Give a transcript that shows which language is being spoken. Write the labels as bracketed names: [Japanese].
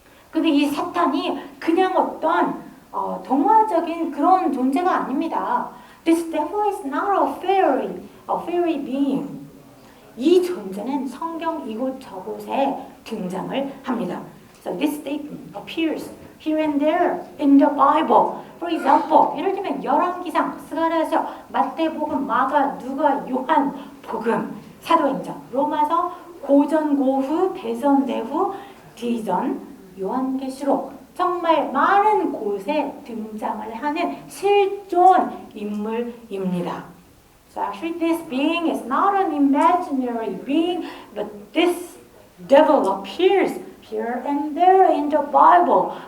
[Korean] 근데 이 사탄이 그냥 어떤 동화적인 그런 존재가 아닙니다. [English] This devil is not a fairy being. [Korean] 이 존재는 성경 이곳저곳에 등장을 합니다. [English] So this statement appears here and there in the Bible. For example, [Korean] 예를 들면 열왕기상, 스가랴서, 마태복음, 마가, 누가, 요한, 복음, 사도행전, 로마서, 고전고후, 대전대후, 디전, 요한계시록 정말 많은 곳에 등장을 하는 실존 인물입니다. [English] So actually this being is not an imaginary being, but this devil appears here and there in the Bible.